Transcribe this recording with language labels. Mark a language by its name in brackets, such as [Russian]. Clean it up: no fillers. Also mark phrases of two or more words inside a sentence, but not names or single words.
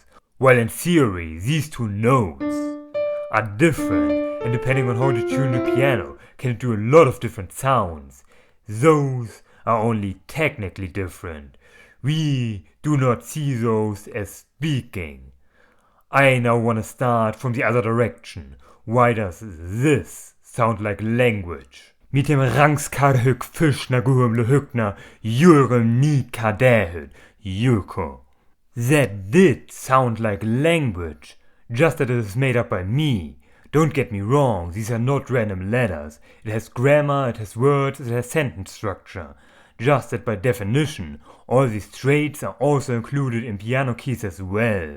[English] While in theory, these 2 notes are different, and depending on how you tune the piano, can do a lot of different sounds. Those are only technically different. We do not see those as speaking. I now want to start from the other direction. Why does this sound like language? Mit dem rangskarhuk fischna guhumle hukna, jurem ni kadehud, yuko. That did sound like language, just that it is made up by me. Don't get me wrong, these are not random letters. It has grammar, it has words, it has sentence structure. Just that by definition, all these traits are also included in piano keys as well.